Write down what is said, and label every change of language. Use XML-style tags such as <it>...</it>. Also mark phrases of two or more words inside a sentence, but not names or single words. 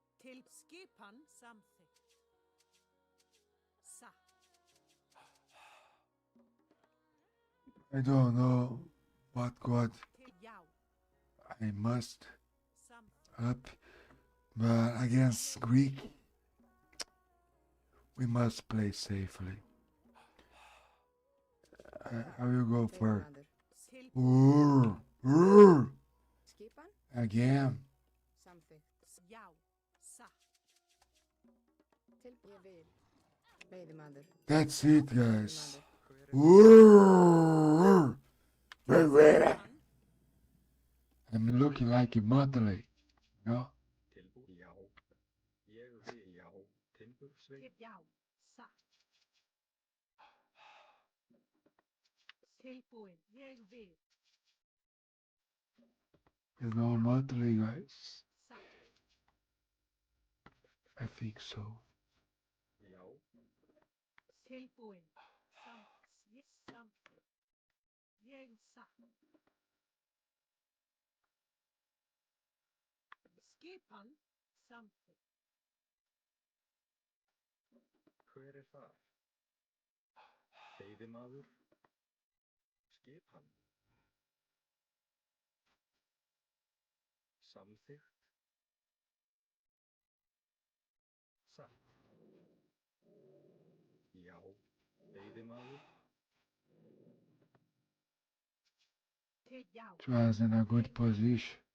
<is>Til skipan samþykkt. Satt.</is> <en>I don't know what god</en> <is>Til já.</is> <en>I must</en> <is>Samþykkt.</is> <en>up, but against Greek, we must play safely. I will go for</en> <is>Veiðimaður. Urr. Skipan.</is> <en>Again.</en> <is>Samþykkt. Já. Satt. Til ég vil. Veiðimaður.</is> <en>That's it, guys.</en> <is>Veiðimaður. Urr.</is> <en>I'm looking like a motley. No?</en> <is>Tilbúin. Já. Ég vil. Já. Timbursveit. Til já. Satt. Tilbúin. Ég vil.</is> <en>You know motley, guys?</en> <is>Satt.</is> <en>I think so.</en> <is>Já. Tilbúin. Ég samþykkt. Ég satt. Skipan samþykkt. Hver er þar? Veiðimaður. Skipan. Samþykkt. Satt. Já. Veiðimaður. Til já.</is> <en>It was in a good position.</en>